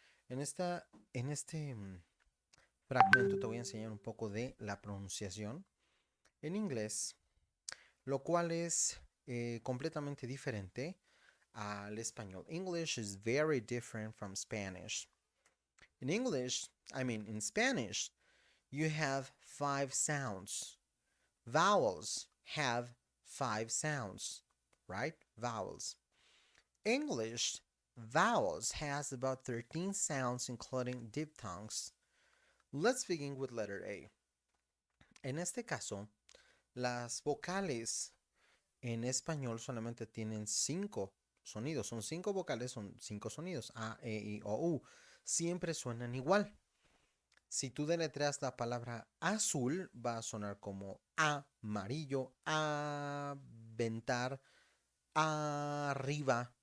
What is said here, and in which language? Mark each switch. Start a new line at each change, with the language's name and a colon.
Spanish: En esta en este fragmento te voy a enseñar un poco de la pronunciación en inglés, lo cual es completamente diferente al español.
English: English is very different from Spanish. In English, in Spanish, you have five sounds. Vowels have five sounds, right? Vowels. English, vowels has about 13 sounds, including diphthongs. Let's begin with letter A.
Spanish: En este caso, las vocales en español solamente tienen cinco sonidos. Son cinco vocales, son cinco sonidos. A, E, I, O, U. Siempre suenan igual. Si tú deletreas la palabra azul, va a sonar como amarillo, aventar, arriba.